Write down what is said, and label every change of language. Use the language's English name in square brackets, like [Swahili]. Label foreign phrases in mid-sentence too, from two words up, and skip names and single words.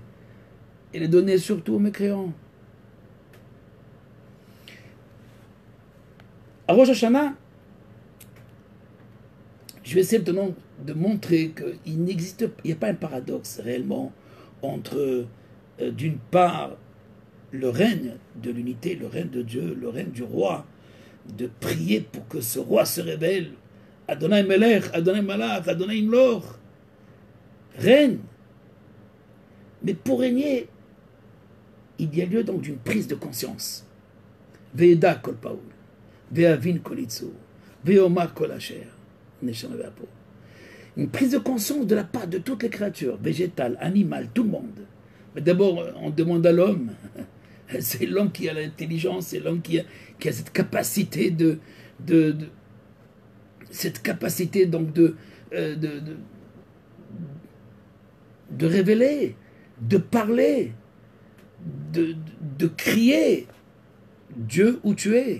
[French] Il est donné surtout aux mécréants. À Rosh Hashanah, je vais essayer de montrer qu'il n'existe, il n'y a pas un paradoxe réellement entre, d'une part, le règne de l'unité, le règne de Dieu, le règne du roi, de prier pour que ce roi se révèle, [Hebrew] אדוני מלך, אדוני מלך, אדוני ימלוך, [French] règne. Mais pour régner, il y a lieu donc d'une prise de conscience. [Hebrew] וידע כל פעול, ויבין כל יצור, ויאמר כל אשר. [French] Une prise de conscience de la part de toutes les créatures, végétales, animales, tout le monde. Mais d'abord, on demande à l'homme. C'est l'homme qui a l'intelligence, c'est l'homme qui a cette capacité cette capacité donc de révéler, de parler, de crier Dieu où tu es.